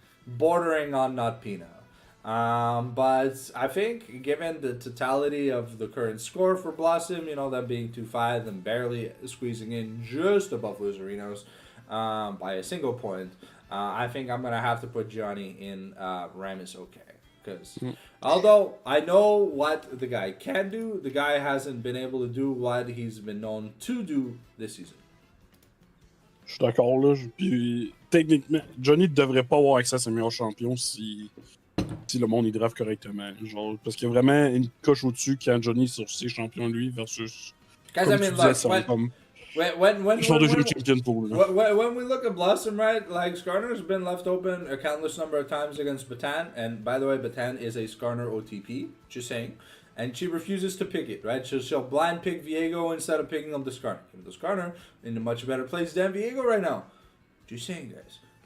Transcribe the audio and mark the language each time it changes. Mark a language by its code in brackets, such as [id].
[en] Bordering on not Pina. But I think given the totality of the current score for Blossom, you know, them being 2-5 and barely squeezing in just above Luzerinos by a single point, I think I'm going to have to put Johnny in Rammus okay. Because although I know what the guy can do, the guy hasn't been able to do what he's been known to do this season. [fr] Je suis d'accord, là. Puis, techniquement, Johnny ne devrait pas avoir accès à ses meilleurs champions si le monde y draft correctement. Genre, parce qu'il y a vraiment une coche au-dessus quand Johnny est sur ses champions, lui, versus. [en] Guys, I mean, when we look at Blossom, right, like Skarner's been left open a countless number of times against Batan, and by the way, Batan is a Skarner OTP, just saying, and she refuses to pick it, right? She'll blind pick Viego instead of picking up the Skarner. The Skarner in a much better place than Viego right now. Just saying, guys.